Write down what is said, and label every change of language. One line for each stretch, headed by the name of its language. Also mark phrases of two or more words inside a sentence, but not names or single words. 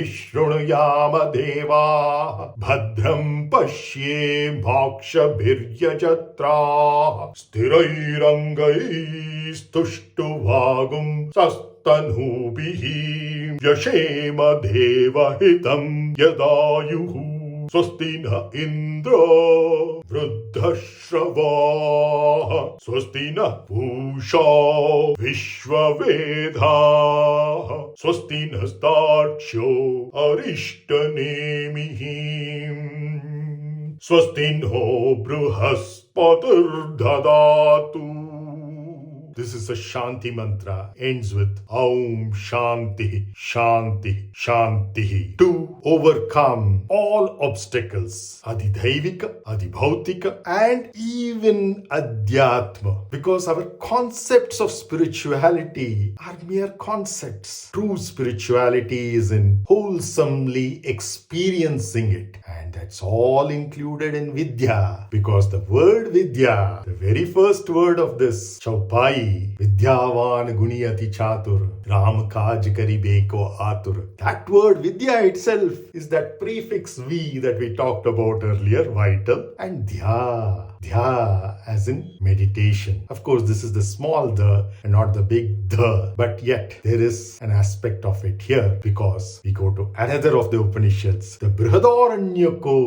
Sanskrit: शृणुयाम देवा भद्रं पश्येमाक्षभिर्यजत्राः स्थिरैरङ्गैस्तुष्टुवांसस्तनूभिः व्यशेम देवहितं यदायुः स्वस्ति न इन्द्रो वृद्धश्रवाः स्वस्ति नः पूषा विश्ववेदाः स्वस्ति नस्तार्क्ष्यो अरिष्टनेमिः स्वस्ति नो बृहस्पतिर्दधातु.
English: This is a Shanti mantra, ends with
Sanskrit: ॐ शान्तिः शान्तिः शान्तिः.
English: To overcome all obstacles,
Sanskrit: आधिदैविक, आधिभौतिक,
English: and even Adhyatma. Because our concepts of spirituality are mere concepts. True spirituality is in wholesomely experiencing it. And that's all included in vidyā. Because the word vidyā, the very first word of this caupāī,
Awadhi: विद्यावान गुणी अति-चातुर, धाम काज करिबे आतुर.
English: That word vidyā itself is that prefix V that we talked about earlier, vital, and dhā. Dhā as in meditation. Of course, this is the small the and not the big the, but yet there is an aspect of it here because we go to another of the Upanishads, the Upanishad.